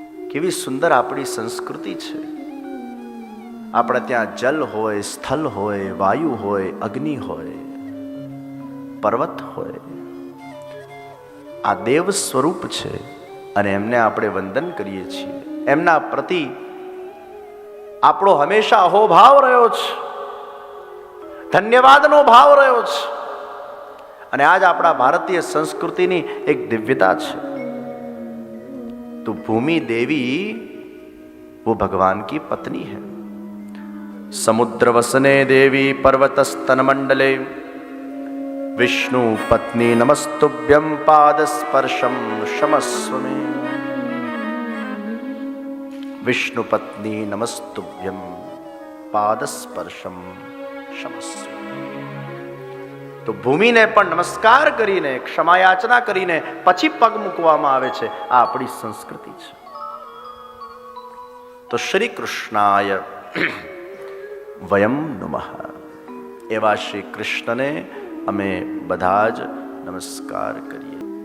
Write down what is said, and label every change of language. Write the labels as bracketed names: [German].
[Gujarati] કેવી સુંદર આપણી સંસ્કૃતિ છે. આપણે ત્યાં જલ હોય, સ્થળ હોય, વાયુ હોય, અગ્નિ હોય, પર્વત હોય, આ દેવ સ્વરૂપ છે અને એમને આપણે વંદન કરીએ છીએ. એમના પ્રતિ આપણો હંમેશા અહોભાવ રહ્યો છે, ધન્યવાદનો ભાવ રહ્યો છે. અને આજ આપણા ભારતીય સંસ્કૃતિની એક દિવ્યતા છે. તો ભૂમિ દેવી [Hindi] वो भगवान की पत्नी है. [Sanskrit] समुद्र वसने देवी पर्वत स्तन मंडले विष्णु पत्नी नमस्तुभ्यं पाद स्पर्शम क्षमस्व मे. विष्णु पत्नी नमस्तुभ्यं पाद स्पर्शम क्षमस्व. [Gujarati] તો ભૂમિને પણ નમસ્કાર કરીને, ક્ષમાયાચના કરીને પછી પગ મૂકવામાં આવે છે. આ આપણી સંસ્કૃતિ છે. [Sanskrit] તો શ્રી કૃષ્ણાય વયમ નમઃ. [Gujarati] એવા શ્રી કૃષ્ણને અમે બધા જ નમસ્કાર કરીએ.